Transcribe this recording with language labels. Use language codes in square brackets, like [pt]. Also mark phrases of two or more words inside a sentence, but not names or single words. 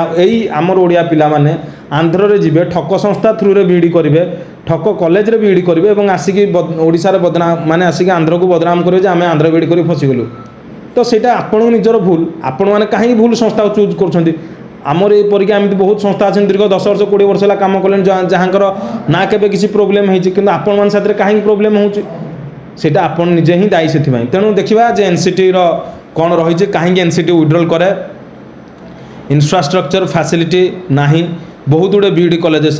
[or] ଏଇ ଆମର ଓଡ଼ିଆ ପିଲାମାନେ ଆନ୍ଧ୍ରରେ ଯିବେ, ଠକ ସଂସ୍ଥା ଥ୍ରୁରେ ବିଇଡ଼ି କରିବେ, ଠକ କଲେଜରେ ବିଇଡ଼ି କରିବେ ଏବଂ ଆସିକି ଓଡ଼ିଶାର ମାନେ ଆସିକି ଆନ୍ଧ୍ରକୁ ବଦନାମ କରିବେ ଯେ ଆମେ ଆନ୍ଧ୍ର ବିଇଡ଼ି କରି ଫସିଗଲୁ। ତ ସେଇଟା ଆପଣଙ୍କ ନିଜର ଭୁଲ। ଆପଣମାନେ କାହିଁକି ଭୁଲ ସଂସ୍ଥାକୁ ଚୁଜ୍ କରୁଛନ୍ତି? ଆମର এই পরীক্ষা এমতি ବହୁତ ସଂସ୍ଥା ଅଛନ୍ତି ଦୀର୍ଘ 10 ବର୍ଷ 20 ବର୍ଷ ହେଲା କାମ କଲେଣି, ଯାହାଙ୍କର ନା କେବେ କିଛି ପ୍ରୋବ୍ଲେମ୍ ହେଇଛି, କିନ୍ତୁ ଆପଣମାନଙ୍କ ସାଥିରେ କାହିଁକି ପ୍ରୋବ୍ଲେମ୍ ହେଉଛି ସେଇଟା ଆପଣ ନିଜେ ହିଁ ଦାୟୀ। ସେଥିପାଇଁ ତେଣୁ ଦେଖିବା ଯେ ଏନ୍ସିଟିର କ'ଣ ରହିଛି, କାହିଁକି ଏନ୍ସିଟି ୱିଡ୍ରଲ୍ କରେ। ଇନଫ୍ରାଷ୍ଟ୍ରକ୍ଚର ଫ୍ୟାସିଲିଟି ନାହିଁ ବହୁତ ଗୁଡ଼ିଏ ବିଇଡ଼ି କଲେଜେସ୍ର।